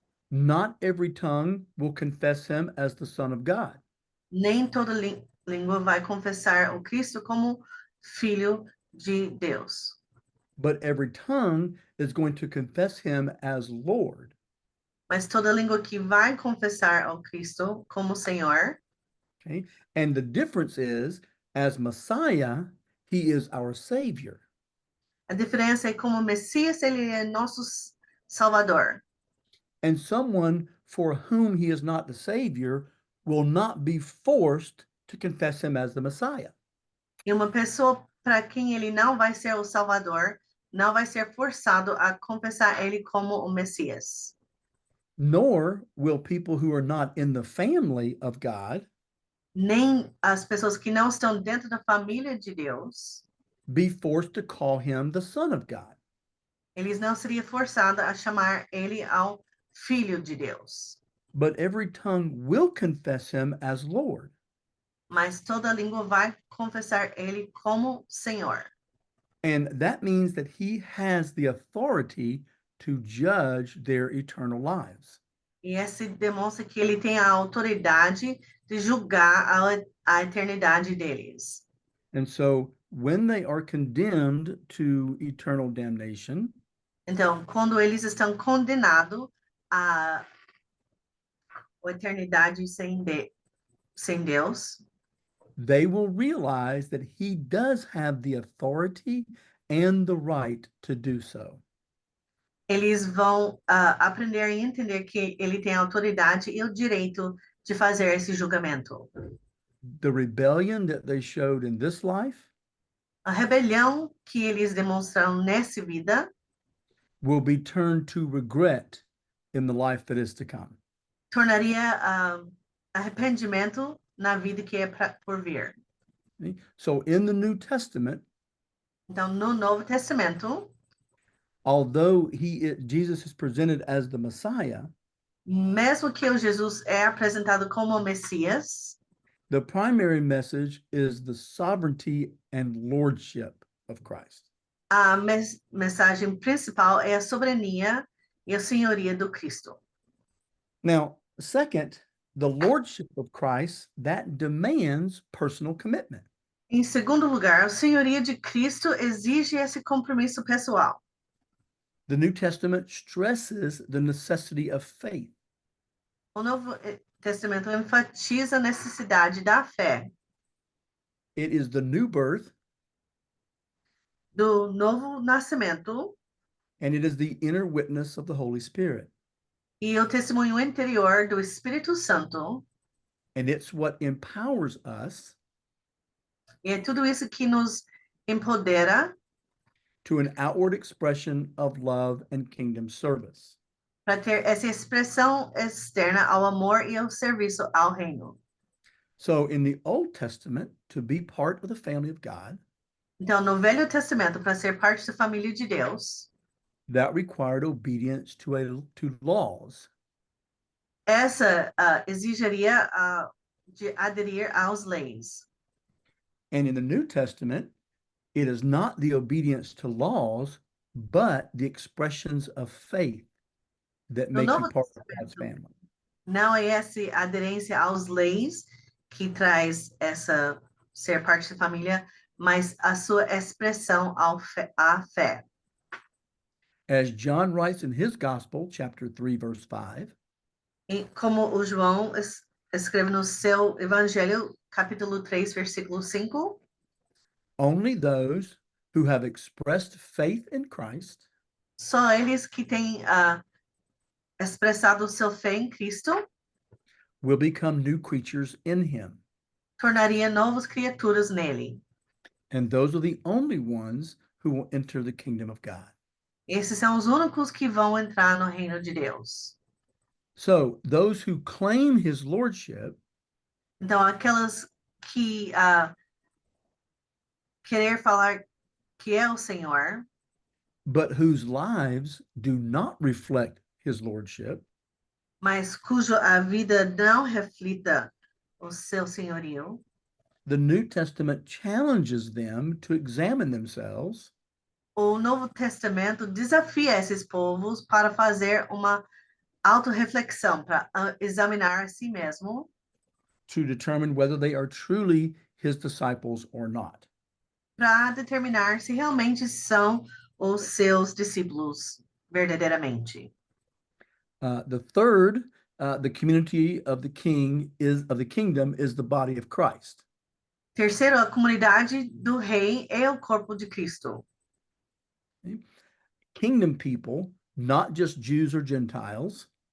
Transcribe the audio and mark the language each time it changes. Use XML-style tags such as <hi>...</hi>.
<en>Not every tongue will confess him as the Son of God.</en> <pt>Nem toda língua vai confessar o Cristo como Filho de Deus.</pt> <en>But every tongue is going to confess him as Lord.</en> <pt>Mas toda língua que vai confessar ao Cristo como Senhor.</pt> <en>Okay? And the difference is, as Messiah, he is our Savior.</en> <pt>A diferença é como Messias, ele é nosso Salvador.</pt> <en>And someone for whom he is not the Savior will not be forced to confess him as the Messiah.</en> <pt>E uma pessoa para quem ele não vai ser o Salvador, não vai ser forçado a confessar ele como o Messias.</pt> <en>nor will people who are not in the family of God</en> <pt>nem as pessoas que não estão dentro da família de Deus,</pt> <en>be forced to call him the Son of God.</en> <pt>eles não seriam forçados a chamar ele ao Filho de Deus.</pt> <en>But every tongue will confess him as Lord.</en> <pt>Mas toda língua vai confessar ele como Senhor.</pt> <en>And that means that he has the authority to judge their eternal lives.</en> <pt>E esse demonstra que ele tem a autoridade de julgar a eternidade deles.</pt> <en>And so when they are condemned to eternal damnation,</en> <pt>Então, quando eles estão condenados à eternidade sem Deus,</pt> <en>they will realize that he does have the authority and the right to do so.</en> <pt>eles vão aprender e entender que ele tem a autoridade e o direito de fazer esse julgamento.</pt> <en>The rebellion that they showed in this life</en> <pt>A rebelião que eles demonstraram nessa vida</pt> <en>will be turned to regret in the life that is to come.</en> <pt>tornaria arrependimento na vida que é por vir.</pt> <en>See? So in the New Testament,</en> <pt>Então, no Novo Testamento,</pt> <en>although Jesus is presented as the Messiah,</en> <pt>mesmo que o Jesus é apresentado como o Messias,</pt> <en>the primary message is the sovereignty and lordship of Christ.</en> <pt>a mensagem principal é a soberania e a senhoria do Cristo.</pt> <en>Now, second, the lordship of Christ, that demands personal commitment.</en> <pt>Em segundo lugar, a senhoria de Cristo exige esse compromisso pessoal.</pt> <en>The New Testament stresses the necessity of faith.</en> <pt>O Novo Testamento enfatiza a necessidade da fé,</pt> <en>It is the new birth,</en> <pt>do novo nascimento</pt> <en>and it is the inner witness of the Holy Spirit.</en> <pt>e o testemunho interior do Espírito Santo.</pt> <en>And it's what empowers us</en> <pt>E é tudo isso que nos empodera</pt> <en>to an outward expression of love and kingdom service.</en> <pt>para ter essa expressão externa ao amor e ao serviço ao reino.</pt> <en>So in the Old Testament, to be part of the family of God,</en> <pt>Então, no Velho Testamento, para ser parte da família de Deus,</pt> <en>that required obedience to laws.</en> <pt>essa exigiria de aderir às leis.</pt> <en>And in the New Testament, it is not the obedience to laws, but the expressions of faith that</en> <pt>No</pt> <en>make you</en> <pt>Novo</pt> <en>part of God's</en> <pt>Testamento,</pt> <en>family.</en> <pt>não é essa aderência às leis que traz essa ser parte da família, mas a sua expressão à fé.</pt> <en>As John writes in his Gospel, chapter 3, verse 5,</en> <pt>E como o João escreve no seu Evangelho, capítulo 3, versículo 5,</pt> <en>only those who have expressed faith in Christ</en> <pt>só eles que têm expressado seu fé em Cristo</pt> <en>will become new creatures in him.</en> <pt>tornaria novas criaturas nele.</pt> <en>And those are the only ones who will enter the kingdom of God.</en> <pt>Esses são os únicos que vão entrar no reino de Deus.</pt> <en>So those who claim his lordship</en> <pt>Então, aquelas que querer falar que é o Senhor,</pt> <en>but whose lives do not reflect his lordship,</en> <pt>mas cuja a vida não reflita o seu senhorio,</pt> <en>the New Testament challenges them to examine themselves</en> <pt>o Novo Testamento desafia esses povos para fazer uma autorreflexão, para examinar a si mesmo,</pt> <en>to determine whether they are truly his disciples or not.</en> <pt>para determinar se realmente são os seus discípulos verdadeiramente.</pt> <en>The third, the community of the kingdom is the body of Christ.</en> <pt>Terceiro, a comunidade do rei é o corpo de Cristo.</pt> <en>Kingdom people, not just Jews or Gentiles,</en>